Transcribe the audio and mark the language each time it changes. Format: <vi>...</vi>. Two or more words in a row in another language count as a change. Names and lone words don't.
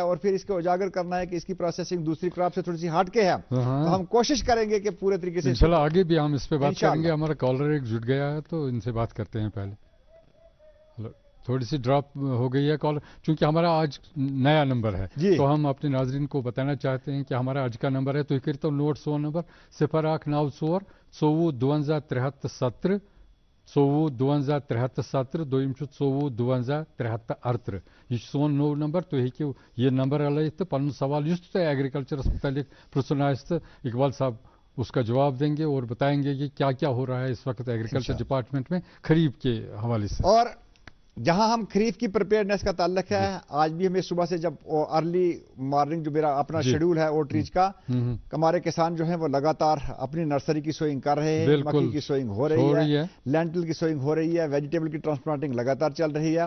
<ur>اور پھر اس کو اجاگر کرنا ہے کہ اس کی پروسیسنگ دوسری کراپ سے تھوڑی سی ہٹ کے ہے تو ہم کوشش کریں گے کہ پورے طریقے سے انشاءاللہ آگے بھی ہم اس پہ بات کریں گے. ہمارا کالر ایک جڑ گیا ہے تو ان سے بات کرتے ہیں پہلے. تھوڑی سی ڈراپ ہو گئی ہے کال، چونکہ ہمارا آج نیا نمبر ہے تو ہم اپنے ناظرین کو بتانا چاہتے ہیں کہ ہمارا آج کا نمبر ہے تو کرتے ہو نوٹ سون نمبر 0194 24 52 73 24 52 73</ur> <ks>دویم چھُ 24 52 73 یہ سون نو نمبر تُہۍ ہیٚکِو یہ نمبر لٲیِتھ تہٕ پنُن سوال یُس تہِ تۄہہِ ایگریکلچرس متعلق پرژھُن آسہِ تہٕ</ks> <ur>اقبال صاحب اس کا جواب دیں گے اور بتائیں گے کہ کیا کیا ہو رہا ہے اس وقت ایگریکلچر ڈپارٹمنٹ میں خریف کے حوالے سے. اور جہاں ہم خریف کی پریپیئرنیس کا تعلق ہے آج بھی ہمیں صبح سے جب</ur> <en>early morning</en> <ur>جو میرا اپنا شیڈول ہے</ur> <en>out reach</en> <ur>کا ہمارے کسان جو ہیں وہ لگاتار اپنی نرسری کی سوئنگ کر رہے ہیں، مکئی کی سوئنگ ہو رہی ہے، لینٹل کی سوئنگ ہو رہی ہے، ویجیٹیبل کی ٹرانسپلانٹنگ لگاتار چل رہی ہے.</ur>